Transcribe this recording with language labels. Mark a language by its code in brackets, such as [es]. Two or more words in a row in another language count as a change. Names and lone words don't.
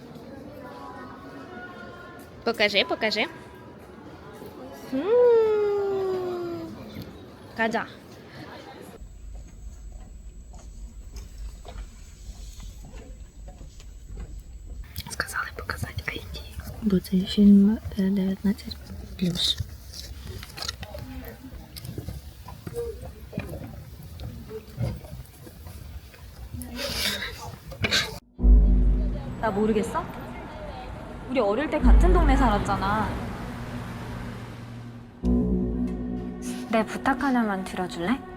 [uk] Покажи. Кадя. Сказали показати ID, бо цей фільм 19+. [ko] 나 모르겠어? 우리 어릴 때 같은 동네 살았잖아. 내 부탁 하나만 들어줄래?